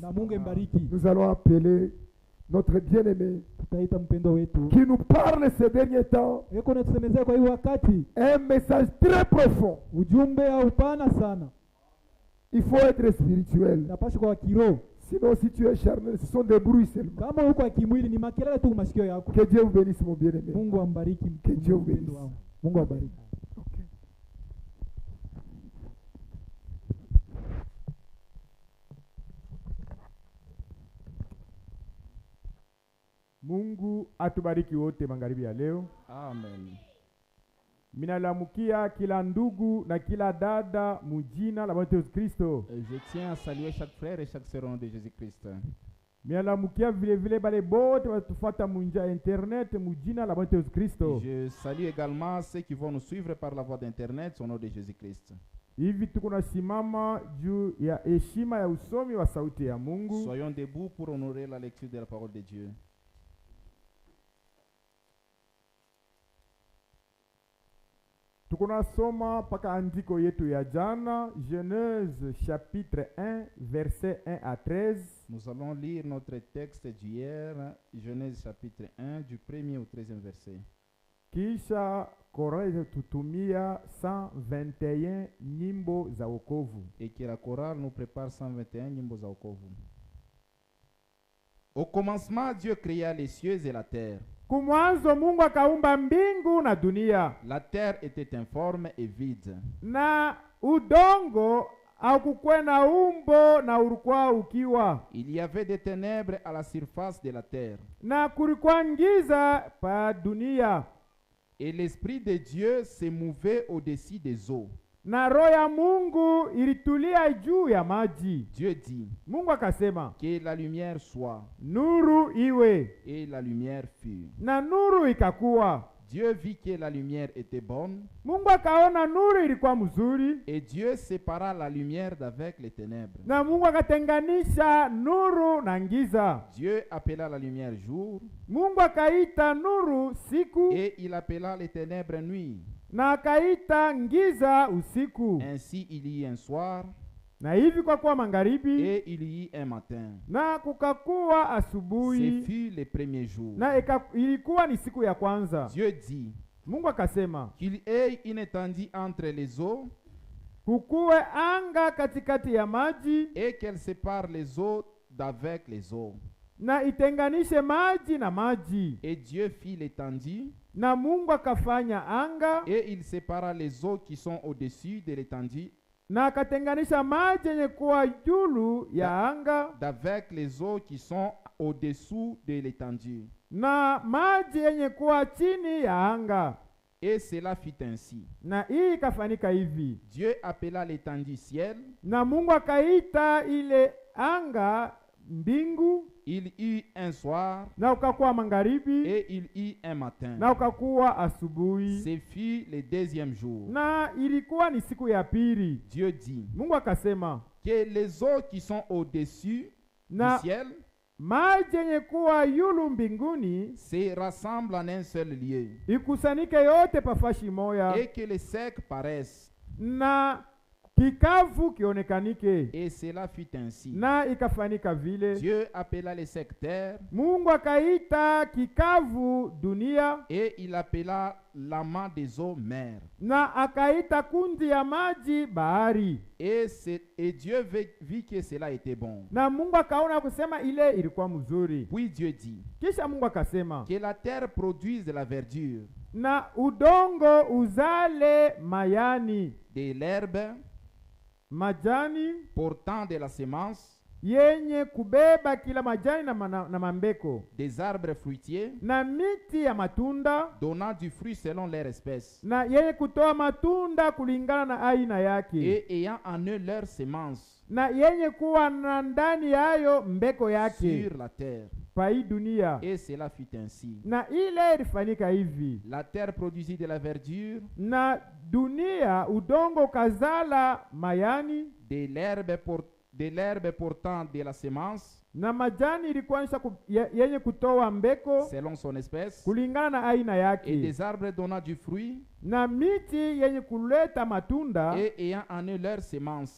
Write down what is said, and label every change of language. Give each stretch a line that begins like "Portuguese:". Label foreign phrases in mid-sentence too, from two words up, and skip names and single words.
French: Nous allons appeler notre bien-aimé qui nous parle ces derniers temps un message très profond. Il faut être spirituel. Sinon, si tu es charnel, ce sont des bruits seulement. Que Dieu vous bénisse, mon bien-aimé. Que Dieu vous bénisse. Okay.
Swahili: Mungu atubariki wote magharibi ya leo. Amen. Minalamukia kila ndugu na kila dada mujina la Bwana Yesu Kristo.
French: Je tiens à saluer chaque frère et chaque sœur au nom de Jésus-Christ.
Swahili: Minalamukia vile vile bale bote watufata munja internet mujina la Bwana Yesu Kristo.
French: Je salue également ceux qui vont nous suivre par la voie d'internet au nom de Jésus-Christ.
Swahili: Hivi tukuna simama juu ya heshima ya usomi wa sauti ya Mungu.
French: Soyons debout pour honorer la lecture de la parole de Dieu.
Swahili: Tukuna soma paka andiko yetu ya jana,
French: Genèse chapitre 1 verset 1 à 13. Nous allons lire notre texte d'hier, Genèse chapitre 1 du 1er au 13e verset.
Swahili: Kisha chorale tutumia 121 nyimbo za wokovu.
French: Et que la chorale nous prépare 121
Swahili: nyimbo za wokovu.
French: Au commencement, Dieu créa les cieux et la terre.
Swahili: Kumwanzo Mungu akaumba mbingu na dunia.
French: La terre était informe et vide.
Swahili: Na udongo haukukwe na umbo na ulikuwa ukiwa.
French: Il y avait des ténèbres à la surface de la terre.
Swahili: Na kulikuwa giza pa dunia.
French: Et l'esprit de Dieu se mouvait au-dessus des eaux.
Swahili: Na roho ya Mungu ilitulia juu ya maji.
French: Dieu dit,
Swahili: Mungu akasema,
French: que la lumière soit.
Swahili: Nuru iwe.
French: Et la lumière fut.
Swahili: Na nuru ikakuwa.
French: Dieu vit que la lumière était bonne.
Swahili: Mungu akaona nuru ilikuwa mzuri.
French: Et Dieu sépara la lumière d'avec les ténèbres.
Swahili: Na Mungu akatenganisha nuru na giza.
French: Dieu appela la lumière jour.
Swahili: Mungu akaita nuru siku.
French: Et il appela les ténèbres nuit.
Swahili: Na akaita giza usiku.
French: Ainsi il y eut un soir.
Swahili: Na hivi kwa kuwa magharibi.
French: Et il y eut un matin.
Swahili: Na kukakuwa asubuhi.
French: Ce fut le premier jour.
Swahili: Na ilikuwa ni siku ya kwanza.
French: Dieu dit,
Swahili: Mungu akasema,
French: qu'il y ait une étendue entre les eaux.
Swahili: Kukuwe anga katikati ya maji.
French: Et qu'elle sépare les eaux d'avec les eaux.
Swahili: Na itenganishe maji na maji.
French: Et Dieu fit l'étendue.
Swahili: Na Mungu akafanya anga.
French: Et il sépara les eaux qui sont au-dessus de l'étendue.
Swahili: Na akatenganisha maji yenye kuwa juu ya anga
French: d'avec les eaux qui sont au-dessous de l'étendue.
Swahili: Na maji yenye kuwa chini ya anga.
French: Et cela fit ainsi.
Swahili: Na hii ikafanyika hivi.
French: Dieu appela l'étendue ciel.
Swahili: Na Mungu akaita ile anga mbingu.
French: Il y eut un soir.
Swahili: Na ukakuwa magharibi.
French: Et il y eut un matin.
Swahili: Na ukakuwa asubuhi.
French: Ce fut le deuxième jour.
Swahili: Na ilikuwa ni siku ya pili.
French: Dieu dit,
Swahili: Mungu akasema,
French: que les eaux qui sont au-dessus du ciel
Swahili: maji yenye kuwa yulu mbinguni
French: se rassemblent en un seul lieu,
Swahili: ikusanyike yote pafashi moya,
French: et que les secs paraissent.
Swahili: na kikavu kionekanike,
French: Et cela fut ainsi.
Swahili: na ikafanyika vile.
French: Dieu appela les secs terre,
Swahili: Mungu akaita kikavu dunia,
French: et il appela l'amas des eaux mer.
Swahili: na akaita kundi ya maji bahari.
French: Et Dieu vit que cela était bon.
Swahili: Na Mungu akaona kusema ile ilikuwa mzuri.
French: Puis Dieu dit
Swahili: Kisha Mungu akasema,
French: que la terre produise de la verdure,
Swahili: na udongo uzale mayani,
French: de l'herbe
Swahili: majani
French: portant de la semence,
Swahili: yenye kubeba kila majani na mambeko,
French: des arbres fruitiers
Swahili: na miti ya matunda,
French: donnant du fruit selon leur espèce,
Swahili: na yenye kutoa matunda kulingana na aina yake,
French: et ayant en eux leur semence
Swahili: na yenye kuwa na ndani yayo mbeko yake
French: sur la terre.
Swahili: pa hii dunia.
French: Et cela fut ainsi.
Swahili: Na ile ilifanyika hivi,
French: La terre produisit de la verdure,
Swahili: na dunia udongo kazala mayani,
French: de l'herbe portant de la semence
Swahili: na majani ilikuwa yenye kutoa mbeko
French: selon son espèce,
Swahili: kulingana na aina
French: et
Swahili: yake,
French: des arbres donnant du fruit,
Swahili: na miti yenye kuleta matunda,
French: et ayant en eux leur semence